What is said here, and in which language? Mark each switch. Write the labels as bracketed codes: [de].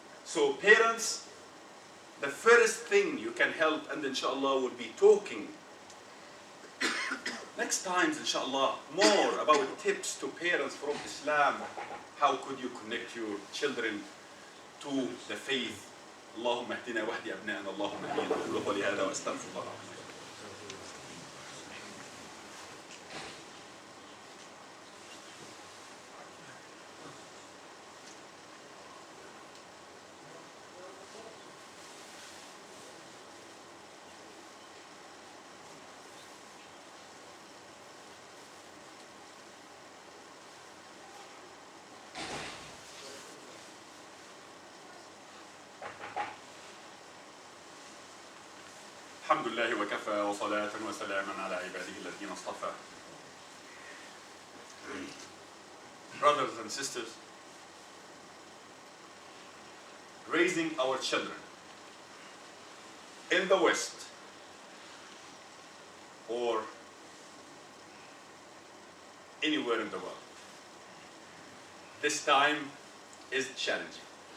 [en] So parents, the first thing you can help, and inshallah we'll be talking next time, inshallah, more about tips to parents from Islam. How could you connect your children to the faith? [ar] اللهم اهدنا واهد أبنائنا اللهم اهدنا. أقول قولي هذا وأستغفر الله. الحمد لله وكفى وصلاة وسلاما على عباده الذين اصطفى. [en] Brothers and sisters, raising our children in the West or anywhere in the world, this time is challenging.